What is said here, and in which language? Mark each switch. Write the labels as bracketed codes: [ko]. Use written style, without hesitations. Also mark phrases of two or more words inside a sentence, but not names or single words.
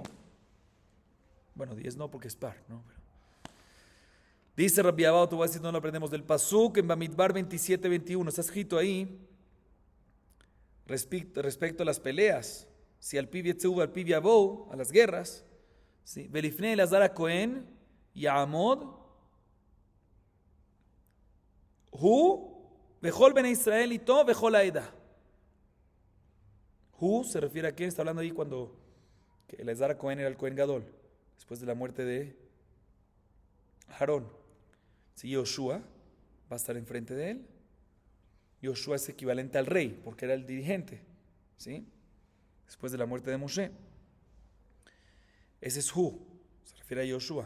[es] Bueno, 10 no porque es par, ¿no? Pero dice Rabbi Abba, te voy a decir, no lo aprendemos del Pasuk en Bamidbar 27-21. Está escrito ahí respecto a las peleas. [he] Si על פיו יצאו על פיו יבאו, [es] a las guerras. ¿Sí? [he] ולפני אלעזר הכהן יעמד הוא וכל בני ישראל אתו וכל העדה. [es] Hu se refiere a quién está hablando ahí cuando Elazar HaKohen era el [he] כהן גדול, [es] después de la muerte de Aarón. Si Yoshua va a estar enfrente de él, Yoshua es equivalente al rey, porque era el dirigente, ¿sí? Después de la muerte de Moshe. Ese es Hu, se refiere a Yoshua.